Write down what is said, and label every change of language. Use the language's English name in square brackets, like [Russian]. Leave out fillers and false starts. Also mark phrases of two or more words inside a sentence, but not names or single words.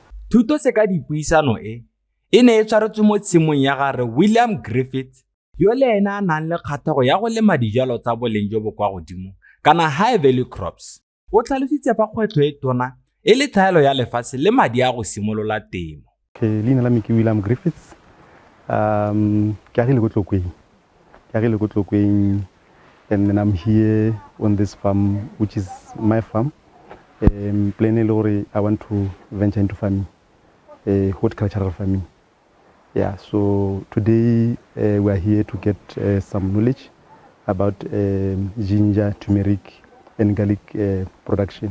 [Tswana] Thuto se ka dipuisano e ne e tshwaretswe mo tshimong ya gare William Griffith yo le ena a nang le kgatlhego ya go lema dijalo tsa boleng jo bo kwa godimo kana [English] high value crops. [Tswana] O tlhalositse fa kgwetlho e tona e le tlhaelo ya lefatshe le madi a go simolola temo. Leina la me ke William Griffiths. Ke agile go Tlokweng [English] and then I'm here on this farm which is my farm. Plainly I want to venture into farming, horticultural farming. Yeah, so today we are here to get some knowledge about ginger, turmeric and garlic production.